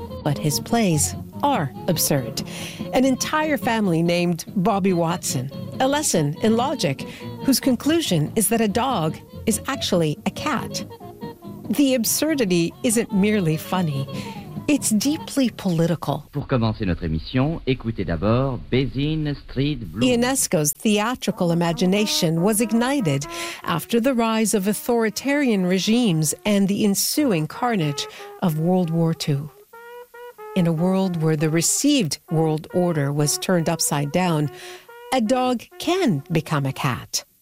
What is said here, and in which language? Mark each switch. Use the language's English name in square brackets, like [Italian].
[English] But his plays are absurd. An entire family named Bobby Watson, a lesson in logic, whose conclusion is that a dog is actually a cat. The absurdity isn't merely funny. It's deeply political. [French] Pour commencer notre émission, écoutez d'abord Basin Street Blues. [English] Ionesco's theatrical imagination was ignited after the rise of authoritarian regimes and the ensuing carnage of World War II. In a world where the received world order was turned upside down, a dog can become a cat.